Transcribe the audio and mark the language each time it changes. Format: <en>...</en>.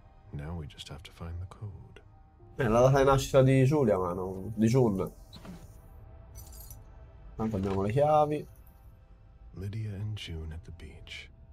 <en>Now we just have to find the code.</en> <it>La data di nascita di Giulia, ma non di June. Tanto abbiamo le chiavi.</it> <en>Lydia and June at the beach.</en>